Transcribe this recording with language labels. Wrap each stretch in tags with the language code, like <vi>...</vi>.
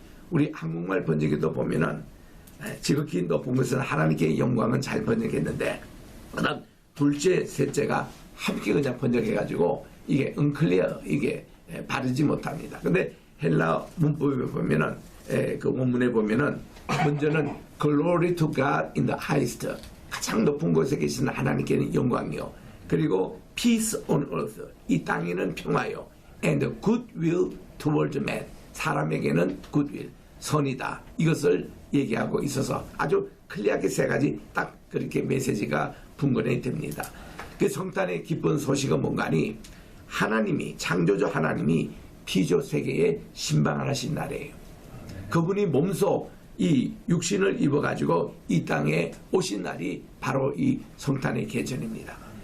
<ko>우리 한국말 번역에도 보면은 지극히 높은 것은 하나님께 영광은 잘 번역했는데 그다음 둘째, 셋째가 함께 그냥 번역해가지고 이게 은클리어, 이게 바르지 못합니다. 근데 헬라 문법에 보면은 그 원문에 보면은 먼저는</ko> <en>Glory to God in the highest,</en> <ko>가장 높은 곳에 계시는 하나님께는 영광이요. 그리고</ko> <en>Peace on earth,</en> <ko>이 땅에는 평화요.</ko> <en>And goodwill toward man,</en> <ko>사람에게는</ko> <en>goodwill,</en> <ko>선이다. 이것을 얘기하고 있어서 아주 클리어하게 세 가지 딱 그렇게 메시지가 분간이 됩니다. 그 성탄의 기쁜 소식은 뭔가니 하나님이, 창조주 하나님이 피조 세계에 신방을 하신 날이에요. 그분이 몸소 이 육신을 입어가지고 이 땅에 오신 날이 바로 이 성탄의 계절입니다.</ko>